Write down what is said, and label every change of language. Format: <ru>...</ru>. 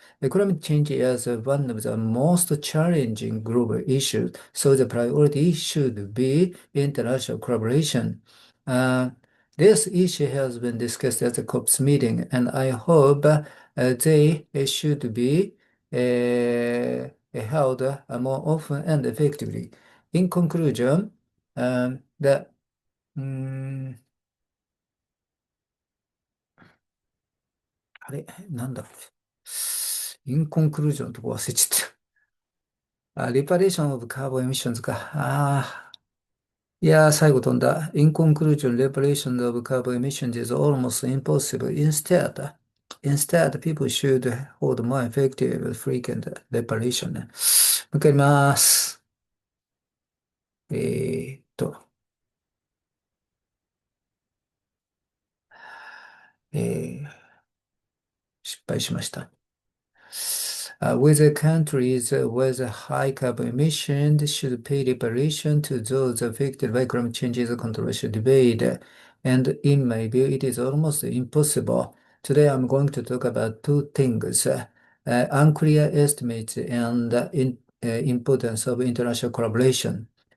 <en>Climate change is one of the most challenging global issues, so the priority should be international collaboration. Uh, this issue has been discussed at the COP's meeting, and I hope they should be held more often and effectively. In conclusion, the</en> <ja>うーんあれ、なんだっけ。インコンクルージョンのとこ忘れちゃった。リパレーションオブカーボンエミッションズか。いやー、最後飛んだ。</ja> <en>In conclusion, reparation of carbon emissions is almost impossible. Instead, people should hold more effective, frequent reparation</en> <ja>ね。もう一回言います。えーっと、えー失敗しました。</ja> <en>with the countries with high carbon emissions should pay reparation to those affected by climate change is a controversial debate. And in my view, it is almost impossible. Today, I'm going to talk about two things, unclear estimates and importance of international collaboration.</en>